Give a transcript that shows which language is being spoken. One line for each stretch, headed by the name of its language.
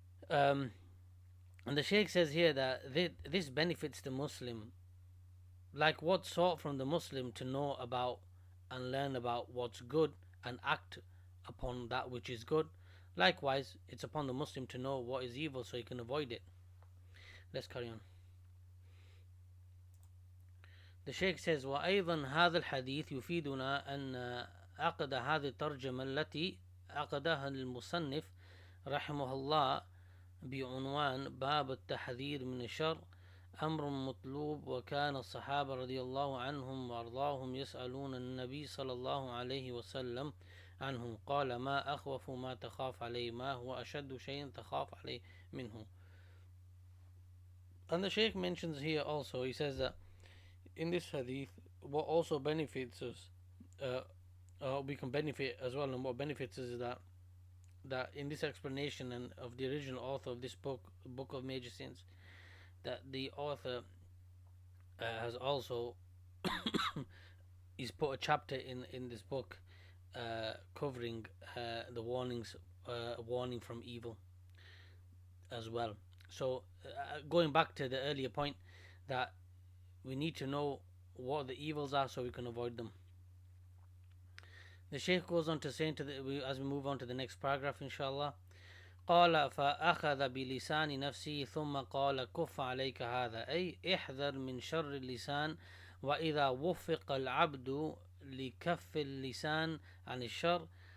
English: And the Shaykh says here that this benefits the Muslim. Like what's sought from the Muslim to know about and learn about what's good and act upon that which is good, likewise it's upon the Muslim to know what is evil so he can avoid it. Let's carry on. The Shaykh says,
Arabic: وأيضا هذا الحديث يفيدنا أن عقد هذه الترجمة التي عقدها المصنف رحمه الله بعنوان باب التحذير من الشر أمر مطلوب، وكان الصحابة رضي الله عنهم وأرضاهم يسألون النبي صلى الله عليه وسلم عنه، قال ما أخوف ما تخاف عليه، ما هو أشد شيء تخاف عليه منه.
English: And the Shaykh mentions here also, he says that in this hadith, what also benefits us, we can benefit as well, and what benefits us is that in this explanation and of the original author of this book of Major Sins, that the author has also he's put a chapter in this book covering the warning from evil as well. So going back to the earlier point, that we need to know what the evils are so we can avoid them. The Shaykh goes on to say, as we move on to the next paragraph, inshallah,
Arabic: قال فأخذ بلسان نفسه ثم قال كف عليك هذا، أي احذر من شر اللسان، وإذا وفق العبد لكف اللسان عن الشر،